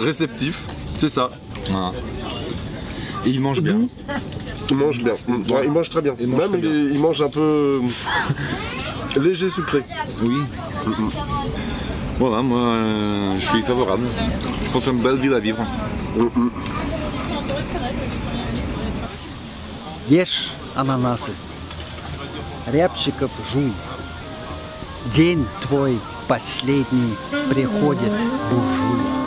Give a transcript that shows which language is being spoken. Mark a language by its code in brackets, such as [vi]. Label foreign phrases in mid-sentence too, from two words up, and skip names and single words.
[fr] Réceptif, c'est ça. Voilà. Et il mange bien. Il mange bien. Ouais, il mange très bien. Il mange Même très bien. il mange un peu léger sucré. Oui. Voilà, moi je suis favorable. Je pense que c'est une belle ville à vivre. [ru] Ешь ананасы, рябчиков жуй. День твой последний приходит, буржуй.